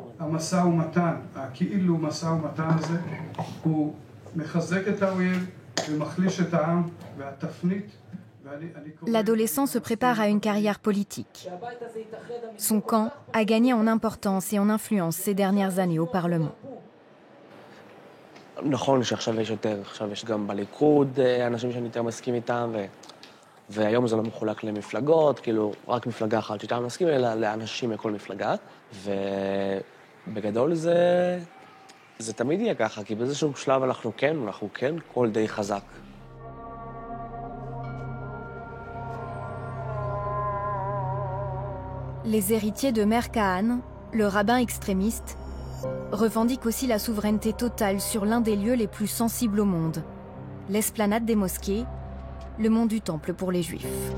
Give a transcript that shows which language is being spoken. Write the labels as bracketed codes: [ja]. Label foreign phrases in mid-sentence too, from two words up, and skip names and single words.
[fr] L'adolescent se prépare à une carrière politique. Son camp a gagné en importance et en influence ces dernières années au Parlement. [he] נכון שעכשיו יש יותר, עכשיו יש גם בליכוד אנשים שאני יותר מסכים איתם, והיום זה לא מחולק למפלגות, כאילו רק מפלגה אחת שאתה מסכים, אלא לאנשים מכל מפלגה, ובגדול זה תמיד יהיה ככה, כי באיזשהו שלב אנחנו כן קול די חזק. [fr] Les héritiers de Meir Kahane, le rabbin extrémiste, revendiquent aussi la souveraineté totale sur l'un des lieux les plus sensibles au monde, l'esplanade des mosquées, le mont du Temple pour les Juifs.